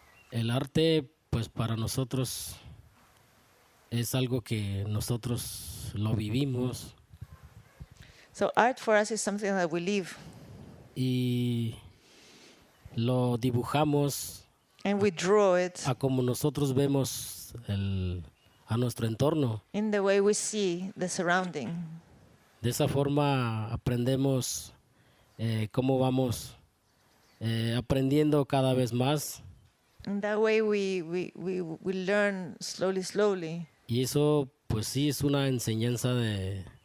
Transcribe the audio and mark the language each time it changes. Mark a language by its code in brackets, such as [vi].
[es] El arte, pues para nosotros es algo que nosotros lo vivimos. [en] So art for us is something that we live. [es] Y lo dibujamos. [en] And we draw it. [es] A como nosotros vemos a nuestro entorno. [en] In the way we see the surrounding. [es] De esa forma aprendemos cómo vamos aprendiendo cada vez más. [en] In that way we learn slowly. [es] Y eso pues sí es una enseñanza de